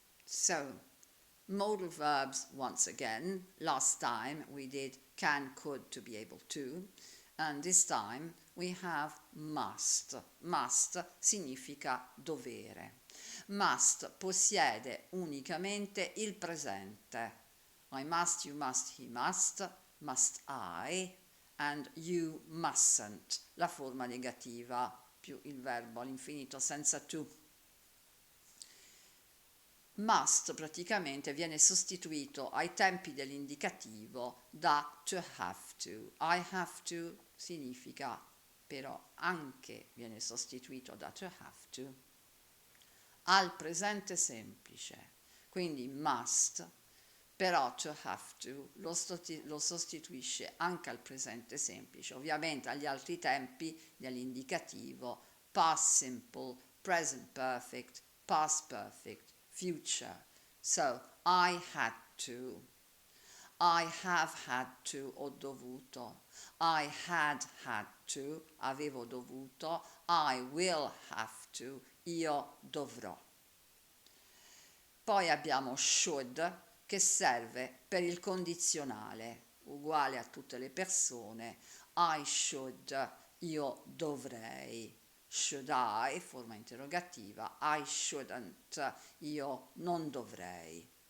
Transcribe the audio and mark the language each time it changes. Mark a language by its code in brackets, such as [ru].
[en] So, modal verbs once again. Last time we did can, could to be able to, and this time we have must. [it] Must significa dovere. Must possiede unicamente il presente. [en] I must, you must, he must I, and you mustn't, [it] la forma negativa più il verbo all'infinito senza to. Must praticamente viene sostituito ai tempi dell'indicativo da to have to. I have to significa però anche viene sostituito da to have to al presente semplice. Quindi must, però to have to lo sostituisce anche al presente semplice, ovviamente agli altri tempi dell'indicativo past simple, present perfect, past perfect, future. [en] So, I had to, I have had to, [it] ho dovuto, [en] I had to, [it] avevo dovuto, [en] I will have to, [it] io dovrò. Poi abbiamo should, che serve per il condizionale, uguale a tutte le persone, [en] I should, [it] io dovrei. [en] Should I, [it] forma interrogativa, [en] I shouldn't, [it] io non dovrei.